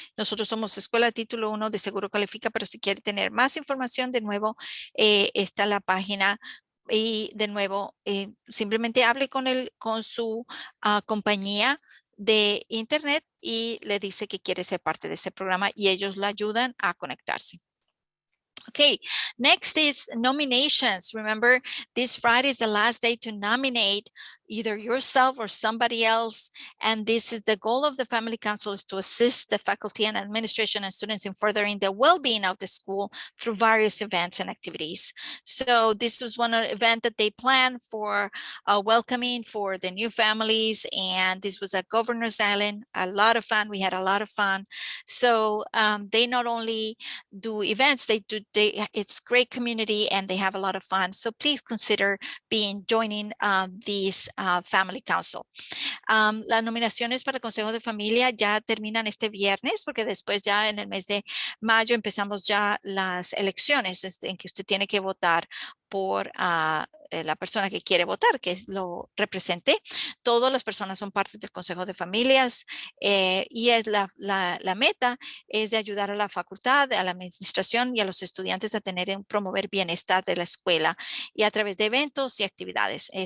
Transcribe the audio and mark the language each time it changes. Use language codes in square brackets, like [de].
[es] Nosotros somos escuela de título 1, de seguro califica, pero si quiere tener más información, de nuevo, está la página. Y de nuevo, simplemente hable con su compañía de internet y le dice que quiere ser parte de este programa y ellos le ayudan a conectarse. [en] Okay, next is nominations. Remember, this Friday is the last day to nominate either yourself or somebody else. And this is the goal of the Family Council, is to assist the faculty and administration and students in furthering the well-being of the school through various events and activities. So this was one event that they planned for welcoming for the new families. And this was at Governor's Island, a lot of fun. We had a lot of fun. So they not only do events, it's great community and they have a lot of fun. So please consider joining these Family Council. [es] Las nominaciones para el Consejo de Familia ya terminan este viernes, porque después ya en el mes de mayo empezamos ya las elecciones en que usted tiene que votar por la persona que quiere votar, que lo represente. Todas las personas son parte del Consejo de Familias y es la meta es de ayudar a la facultad, a la administración y a los estudiantes a promover bienestar de la escuela y a través de eventos y actividades.